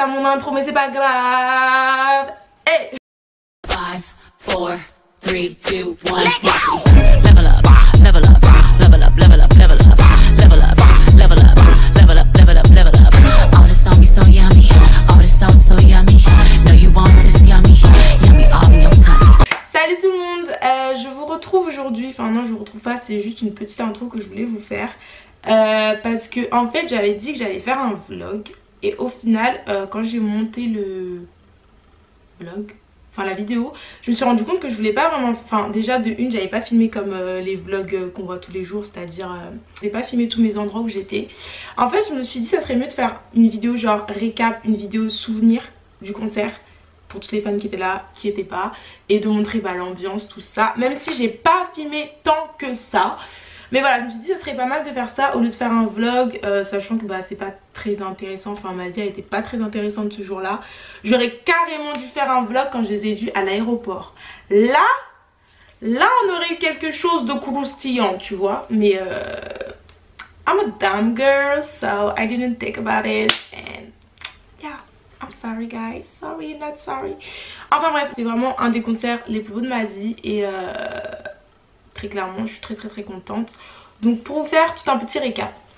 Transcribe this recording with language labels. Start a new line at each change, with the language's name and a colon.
French: intro, mais c'est pas grave.
English: Hey. 5, 4, 3, 2, 1. Level up, level up, level up, level up, level up, level up, level up, level up, level up, level up. Oh, this song is so yummy. Oh, this song is so yummy. No, you want this yummy, yummy all in your tummy.
French: Salut tout le monde, je vous retrouve aujourd'hui. Enfin non, je vous retrouve pas, c'est juste une petite intro que je voulais vous faire. Parce que en fait j'avais dit que j'allais faire un vlog. Et au final quand j'ai monté le vlog, enfin la vidéo, je me suis rendu compte que je voulais pas vraiment, enfin déjà de une j'avais pas filmé comme les vlogs qu'on voit tous les jours, c'est à dire j'ai pas filmé tous mes endroits où j'étais. En fait je me suis dit ça serait mieux de faire une vidéo genre récap, une vidéo souvenir du concert pour toutes les fans qui étaient là, qui étaient pas, et de montrer bah, l'ambiance, tout ça, même si j'ai pas filmé tant que ça. Mais voilà, je me suis dit ça serait pas mal de faire ça au lieu de faire un vlog, sachant que bah, c'est pas très intéressant, enfin ma vie a été pas très intéressante ce jour là. J'aurais carrément dû faire un vlog quand je les ai vus à l'aéroport. Là on aurait eu quelque chose de croustillant, tu vois, mais
English: I'm a dumb girl, so I didn't think about it, and yeah, I'm sorry guys, sorry not sorry.
French: Enfin bref, c'est vraiment un des concerts les plus beaux de ma vie et très clairement je suis très contente. Donc pour vous faire tout un petit récap.